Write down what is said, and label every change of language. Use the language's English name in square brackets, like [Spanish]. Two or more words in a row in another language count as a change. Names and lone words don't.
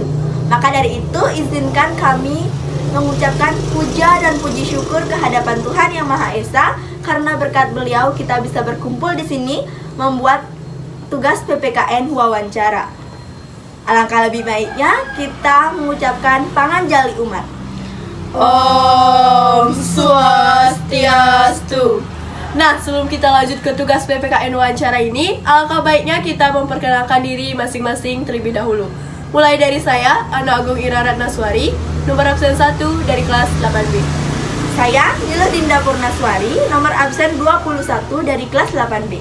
[Indonesian] Maka dari itu, izinkan kami mengucapkan puja dan puji syukur kehadapan Tuhan Yang Maha Esa, karena berkat beliau kita bisa berkumpul di sini membuat tugas PPKN wawancara. Alangkah lebih baiknya kita mengucapkan panganjali umat. Om Swastiastu. Nah, sebelum kita lanjut ke tugas PPKN wawancara ini, alangkah baiknya kita memperkenalkan diri masing-masing terlebih dahulu. Mulai dari saya, Ana Agung Ira Ratnaswari, nomor absen 1 dari kelas 8B. Saya Niluh Dinda Purnaswari, nomor absen 21 dari kelas 8B.